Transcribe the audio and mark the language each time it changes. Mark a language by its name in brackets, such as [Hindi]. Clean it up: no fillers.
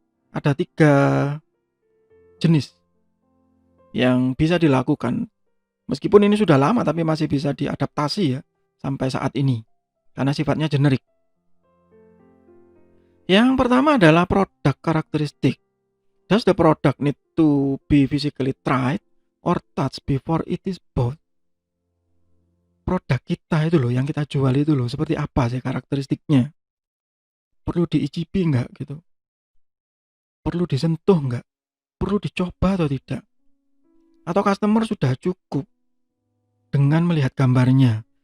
[Indonesian] Ada 3 jenis yang bisa dilakukan. Meskipun ini sudah lama tapi masih bisa diadaptasi ya sampai saat ini karena sifatnya generik. Yang pertama adalah produk karakteristik. [English] Does the product need to be physically tried or touched before it is bought? [Indonesian] Produk kita itu loh, yang kita jual itu loh, seperti apa sih karakteristiknya? Perlu diicipi nggak gitu? Perlu disentuh nggak? Perlu dicoba atau tidak? Atau customer sudah cukup dengan melihat gambarnya?